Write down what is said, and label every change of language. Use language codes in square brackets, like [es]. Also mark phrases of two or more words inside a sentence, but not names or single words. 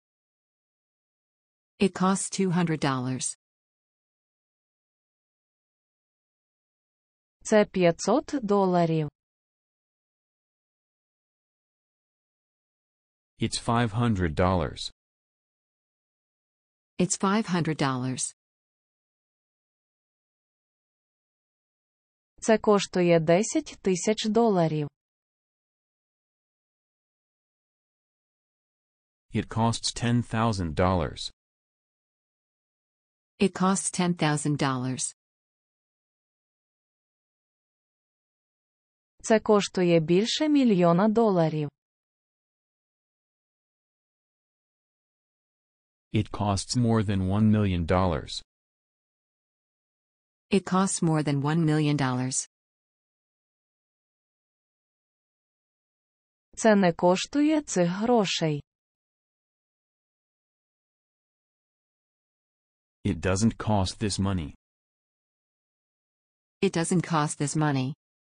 [en] It costs $200. [uk] Це $500. [en] It's $500. It's $500. [uk] Це коштує $10,000. [en] It costs $10,000. It costs $10,000. [uk] Це коштує більше $1 мільйона. [en] It costs more than $1 million. It costs more than $1 million. [uk] Це не коштує цих грошей. [en] It doesn't cost this money. It doesn't cost this money.